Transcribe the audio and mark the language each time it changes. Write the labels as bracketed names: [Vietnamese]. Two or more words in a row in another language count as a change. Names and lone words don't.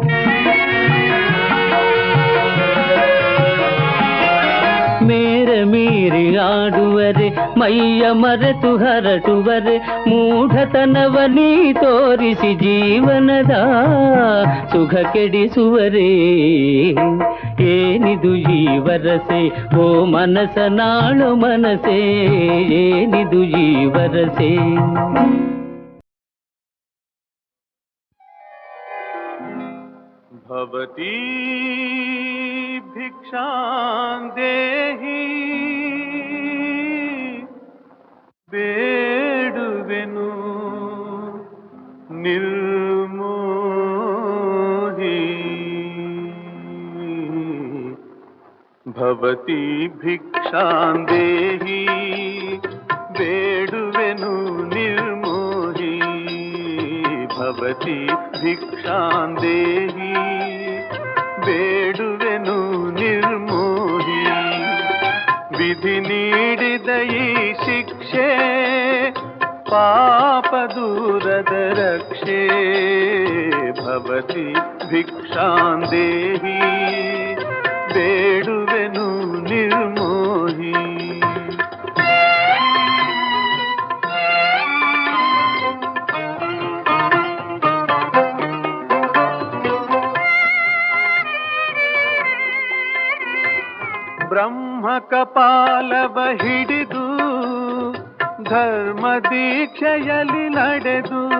[Kannada] ಮೇರ ಮೀರಿ ಆಡುವರೆ ಮೈಯ ಮರೆತು ಹರಟುವರೆ ಮೂಢತನವ ನೀ ತೋರಿಸಿ ಜೀವನದ ಸುಖ ಕೆಡಿಸುವರೆ ಏನಿದು ಈ ವರಸೆ ಓ ಮನಸನಾಳು ಮನಸೆ ಏನಿದು ಈ ವರಸೆ [Sanskrit] भवती भिक्षां देहि [Kannada] ಬೇಡುವೆನು ನಿರ್ಮೋಹಿ [Sanskrit] भवती भिक्षां देहि [Kannada] ಬೇಡುವೆನು ನಿರ್ಮೋಹಿ [Sanskrit] भवती भिक्षां देहि [Kannada] ಬೇಡುವೆನು ನಿರ್ಮೋಹಿ ವಿಧಿ ನೀಡಿದ ಈ ಶಿಕ್ಷೆ ಪಾಪ ದೂರದ ರಕ್ಷೆ [Sanskrit] ಭವತಿ ಭಿಕ್ಷಾಂ ದೇಹಿ [Kannada] ಬೇಡುವೆನು ನಿರ್ಮೋಹಿ ಬ್ರಹ್ಮ ಕಪಾಲವ ಹಿಡಿದು ಧರ್ಮ ದೀಕ್ಷೆಯಲ್ಲಿ ನಡೆದು